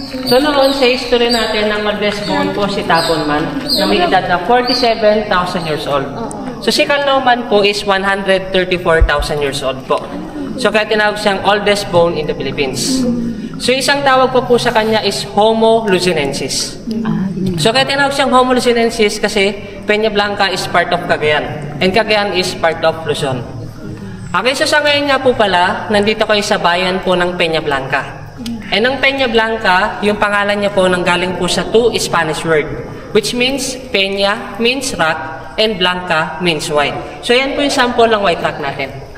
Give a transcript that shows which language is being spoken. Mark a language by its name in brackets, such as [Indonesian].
[Filipino] So noon sa history natin, ang oldest bone po si Tabonman na may edad na 47,000 years old. [English] So si Calnoman po is 134,000 years old po. So [Filipino] kaya tinawag siyang [English] oldest bone in the Philippines. [Filipino] So isang tawag po sa kanya is Homo luzonensis. So kaya tinawag siyang [English] Homo luzonensis kasi Peña Blanca is part of Cagayan and Cagayan is part of Luzon. [Filipino] Okay, so sa ngayon nga po pala, nandito kayo sa bayan po ng Peña Blanca. [English] And ang Peña Blanca, [Filipino] yung pangalan niya po nanggaling po sa [English] two Spanish word, which means Peña means rock and Blanca means white. [Filipino] So yan po yung sample ng [English] white rock [Filipino] natin.